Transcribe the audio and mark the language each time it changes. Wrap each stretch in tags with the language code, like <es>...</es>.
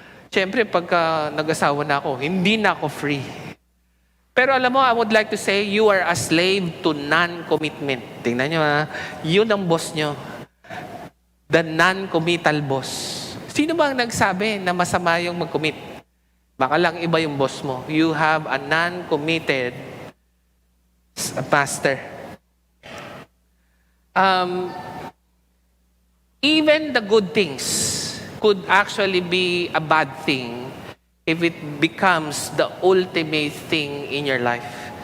<tl>Siyempre, pagka nag-asawa na ako, hindi na ako free. Pero alam mo,</tl> <en>I would like to say, you are a slave to non-commitment.</en> <tl>Tingnan nyo yun ang boss nyo.</tl> <en>The non-committal boss.</en> <tl>Sino ba ang nagsabi na masama yung mag-commit? Baka lang iba yung boss mo.</tl> <en>You have a non-committed master. Even the good things could actually be a bad thing if it becomes the ultimate thing in your life.</en>